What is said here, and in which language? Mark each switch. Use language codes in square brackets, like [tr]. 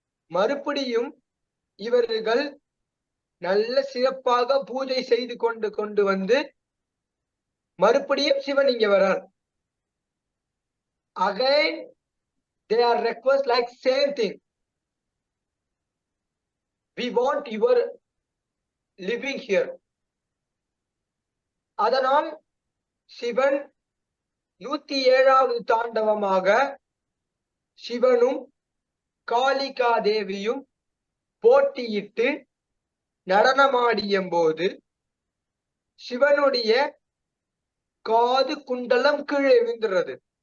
[ta] மறுபடியும் இவர்கள் நல்ல சிறப்பாக பூஜை செய்து கொண்டு வந்து மறுபடியும் சிவன் இங்க வரார். [en] Again their request like same thing, we want your living here. [ta] அதனால் சிவன் 107வது தாண்டவமாக சிவனும் காளிகா தேவியும் போட்டியிட்டு நடனமாடிய போது சிவனுடைய காது குண்டலம் கீழே விழுந்துறது.